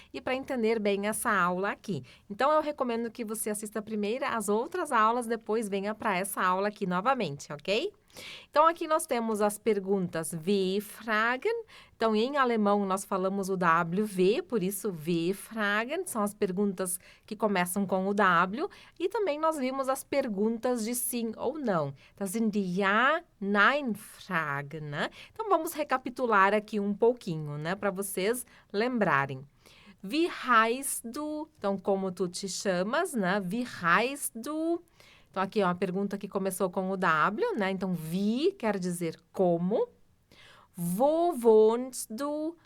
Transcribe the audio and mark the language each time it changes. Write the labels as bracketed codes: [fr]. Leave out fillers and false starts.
[pt] E para entender bem essa aula aqui. Então, eu recomendo que você assista primeiro as outras aulas, depois venha para essa aula aqui novamente, ok? Então, aqui nós temos as perguntas W-Fragen. Então, em alemão, nós falamos o W, por isso W-Fragen, são as perguntas que começam com o W. E também nós vimos as perguntas de sim ou não. [de] Das sind die Ja, Nein-Fragen, né? [pt] Então, vamos recapitular aqui um pouquinho, né, para vocês lembrarem. [de] Wie heißt du? [pt] Então, como tu te chamas, né? [de] Wie heißt du? [pt] Então, aqui é uma pergunta que começou com o W, né? Então, wie quer dizer como. [de] Wo wohnst du?